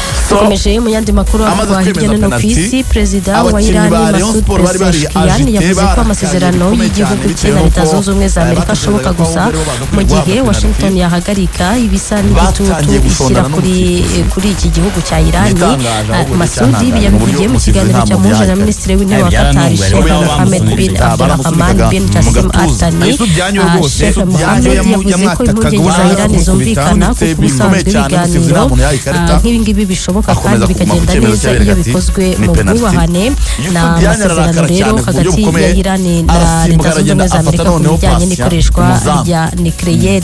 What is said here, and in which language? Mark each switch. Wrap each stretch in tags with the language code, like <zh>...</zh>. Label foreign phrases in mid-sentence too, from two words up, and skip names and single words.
<rw>dukomeje mu yandi makuru avugwa hirya no hino ku isi. Perezida wa Iran Masoud Pezeshkian yavuze ko amasezerano y'igihugu cye na Leta Zunze Ubumwe za Amerika ashoboka gusa mu gihe Washington yahagarika ibisa n'igitutu ishyira kuri iki gihugu cya Iran. Masoud yabivugiye mu kiganiro cyamuje na Minisitiri w'Intebe wa Qatar Sheikh Mohammed bin Abdulrahman bin Jassim Al Thani. Sheikh Mohammed yavuze ko impungenge za Iran zumvikana kuko ubusanzwe ibiganiro nk'ibingibi bishoboka kandi bikagenda neza iyo bikozwe mu bwubahane. Na amasezerano rero hagati ya Iran na Leta Zunze Ubumwe za Amerika ku bijyanye n'ikoreshwa rya nucleaire.</rw>